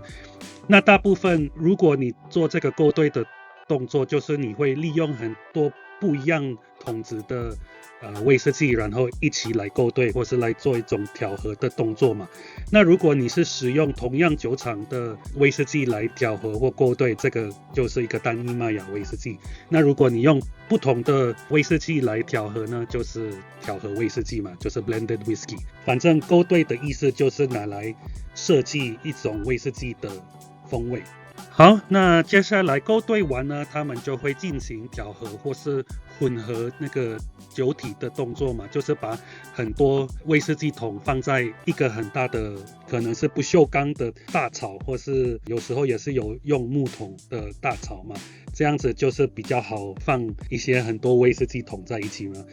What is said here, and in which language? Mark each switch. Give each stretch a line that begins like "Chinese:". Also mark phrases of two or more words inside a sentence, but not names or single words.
Chinese: 那大部分如果你做這個勾兌的動作，就是你會利用很多不一樣桶子的威士忌，然後一起來勾兌，或是來做一種調和的動作嘛。那如果你是使用同樣酒廠的威士忌來調和或勾兌，這個就是一個单一麥芽威士忌。那如果你用不同的威士忌來調和呢，就是調和威士忌嘛，就是
English: blended whiskey。
Chinese: 反正勾兌的意思就是拿來設計一種威士忌的風味。好，那接下來勾兌完呢，他們就會進行調和或是混合那個酒體的動作嘛，就是把很多威士忌桶放在一個很大的，可能是不鏽鋼的大槽，或是有時候也是有用木桶的大槽嘛，這樣子就是比較好放一些很多威士忌桶在一起嘛。